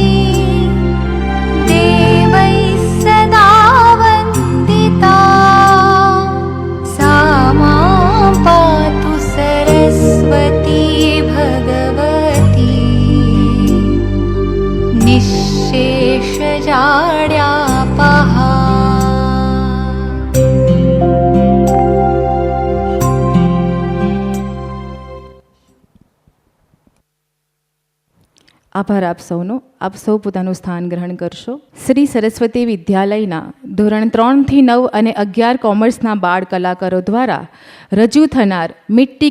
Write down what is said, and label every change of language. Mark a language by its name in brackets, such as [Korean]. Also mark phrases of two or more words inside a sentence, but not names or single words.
[Sanskrit] देवैः सदा वन्दिता सा मां पातु सरस्वती भगवती निःशेषजाड्यापहा. [Gujarati] આભાર આપ સૌનો. આપ સૌ પોતાનું સ્થાન ગ્રહણ કરશો. શ્રી સરસ્વતી વિદ્યાલયના ધોરણ 3 થી 9 અને 11 કોમર્સના બાળ કલાકારો દ્વારા રજૂ થનાર મિટ્ટી